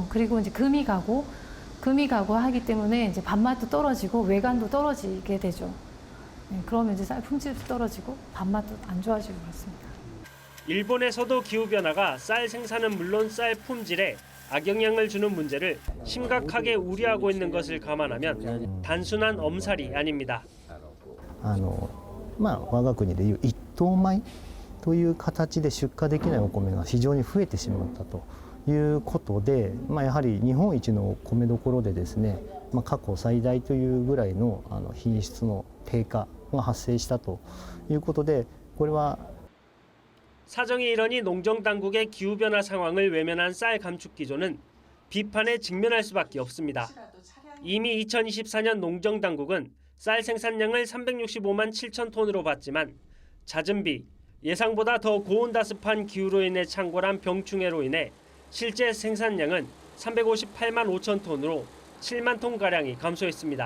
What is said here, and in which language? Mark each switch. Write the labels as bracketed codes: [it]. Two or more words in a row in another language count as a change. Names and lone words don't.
[ko] 그리고 이제 금이 가고 하기 때문에 이제 밥맛도 떨어지고 외관도 떨어지게 되죠. 네, 그러면 이제 쌀 품질도 떨어지고 밥맛도 안 좋아지고 그렇습니다. 일본에서도 기후변화가 쌀 생산은 물론 쌀 품질에 악영향을 주는 문제를 심각하게 우려하고 있는 것을 감안하면 단순한 엄살이 아닙니다. [ja] 我が国でいう一等米という形で出荷できないお米が非常に増えてしまったということで、やはり日本一の米どころでですね、過去最大というぐらいの品質の低下が発生したということで、これは [ko] 사정이 이러니 농정당국의 기후변화 상황을 외면한 쌀 감축 기조는 비판에 직면할 수밖에 없습니다. 이미 2024년 농정당국은 쌀 생산량을 365만 7천 톤으로 봤지만 잦은 비, 예상보다 더 고온다습한 기후로 인해 창궐한 병충해로 인해 실제 생산량은 358만 5천 톤으로 7만 톤가량이 감소했습니다.